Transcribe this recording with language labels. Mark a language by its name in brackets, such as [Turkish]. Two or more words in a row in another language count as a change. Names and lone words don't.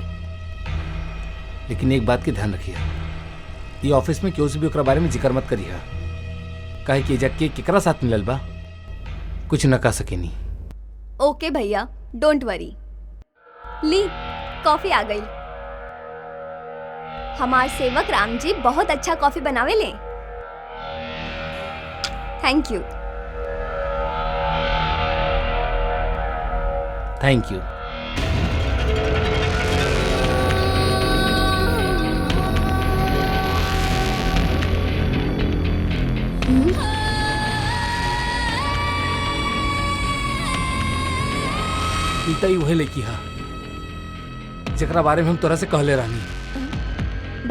[Bhojpuri] लेकिन एक बात के ध्यान रखिए, ये ऑफिस में क्यों से भी ओकरा बारे में जिक्र मत करिए, काहे कि जाके केकरा साथ मिलल बा कुछ न कह सकेनी। ओके भैया, [English] don't worry. [Bhojpuri] ली, कॉफी आ गई। हमार सेवक राम जी बहुत अच्छा कॉफी बनावे ले। [English] Thank you. Thank you. [Bhojpuri] नीता ही वही लड़की हा जकरा बारे में हम तोरा से कहले रहनी।